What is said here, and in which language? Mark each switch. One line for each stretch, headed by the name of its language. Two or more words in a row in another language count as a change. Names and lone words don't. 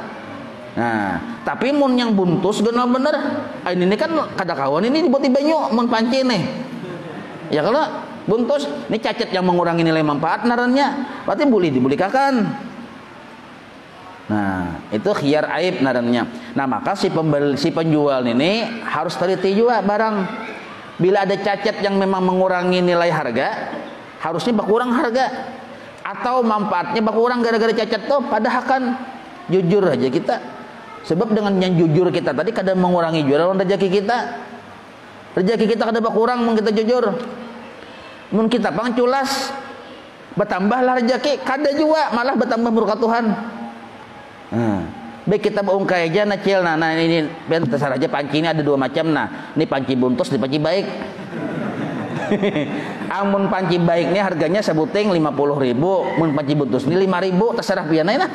Banjar: Nah, tapi mun yang buntus genal bener. Ini kan kada kawan ini dibuat di banyu mun panci nih. Ya kalau buntus ini cacat yang mengurangi nilai manfaat narannya, berarti boleh dibulikakan. Nah, itu
Arabic: خيار عيب
Banjar: narannya.
Indonesian: Nah, maka si penjual ini harus teliti juga barang. Bila ada cacat yang memang mengurangi nilai harga, harusnya berkurang harga. Atau manfaatnya berkurang gara-gara cacat tuh, padahal kan jujur aja kita. Sebab dengan yang jujur kita tadi kadang mengurangi jualan rezeki kita. Rezeki kita kadang berkurang mun kita jujur.
Banjar: Mun kita pangculas, bertambahlah rezeki, kada juga malah bertambah murka Tuhan. Baik kita ungkai aja nacil. Nah ini terserah aja panci ini ada dua macam. Nah, ini panci buntus, ini panci baik. Amun panci baik ini harganya sebuting 50.000, mun panci buntus ini 5.000, terserah pian nah.